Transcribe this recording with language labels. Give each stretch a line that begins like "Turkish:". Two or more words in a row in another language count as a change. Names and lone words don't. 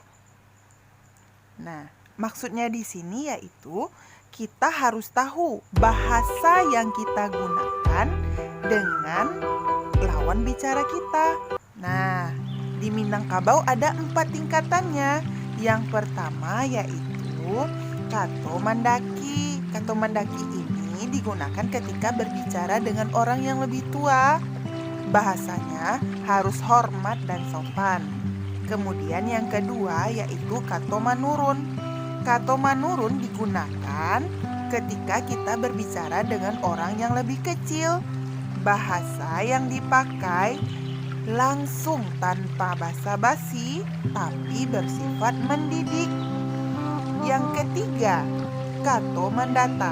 Indonesian: Nah, maksudnya di sini yaitu kita harus tahu bahasa yang kita gunakan dengan lawan bicara kita. Nah, di Minangkabau ada 4 tingkatannya. Yang pertama yaitu
Minangkabau: kato mandaki. Kato mandaki
Indonesian: ini digunakan ketika berbicara dengan orang yang lebih tua. Bahasanya harus hormat dan sopan. Kemudian yang kedua yaitu
Minangkabau: kato manurun. Kato manurun
Indonesian: digunakan ketika kita berbicara dengan orang yang lebih kecil. Bahasa yang dipakai langsung tanpa basa-basi tapi bersifat mendidik. Yang ketiga,
Minangkabau: kato mandata.